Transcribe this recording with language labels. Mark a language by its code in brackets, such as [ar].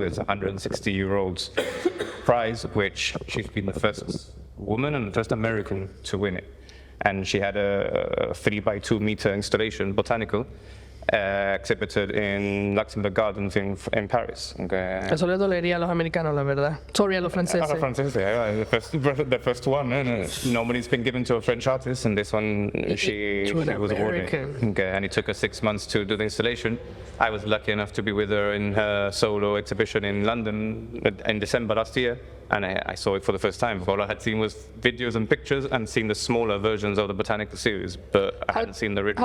[en] It's a 160-year-old's prize, which she's been the first woman and the first American to win it. And she had a 3x2 meter installation, botanical, exhibited in Luxembourg Gardens in Paris. [es] Eso le dolería a los americanos, la verdad. [en] Sorry [es] a los franceses. [en] The first one. Normally it's been given to a French artist, and this one she was awarded. And it took her 6 months to do the installation. I was lucky enough to be with her in her solo exhibition in London in December last year. and I saw it for the first time. All I had seen was videos and pictures and seen the smaller versions of the botanical series, but I hadn't seen the original.